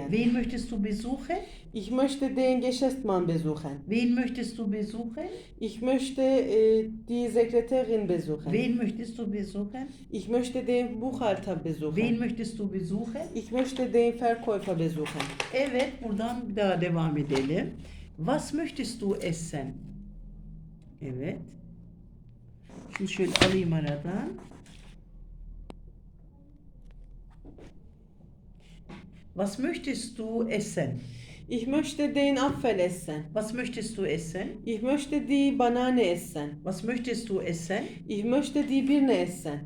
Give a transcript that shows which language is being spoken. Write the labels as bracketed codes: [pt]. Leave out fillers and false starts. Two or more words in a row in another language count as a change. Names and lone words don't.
[de] Wen möchtest du besuchen? Ich möchte den Geschäftsmann besuchen. Wen möchtest du besuchen? Ich möchte die Sekretärin besuchen. Wen möchtest du besuchen? Ich möchte den Buchhalter besuchen. Wen möchtest du besuchen? Ich möchte den Verkäufer besuchen. [tr] Evet, buradan bir daha devam edelim. [de] Was möchtest du essen? [tr] Evet. Şimdi şöyle alayım aradan. [de] Was möchtest du essen? Ich möchte den Apfel essen. Was möchtest du essen? Ich möchte die Banane essen. Was möchtest du essen? Ich möchte die Birne essen.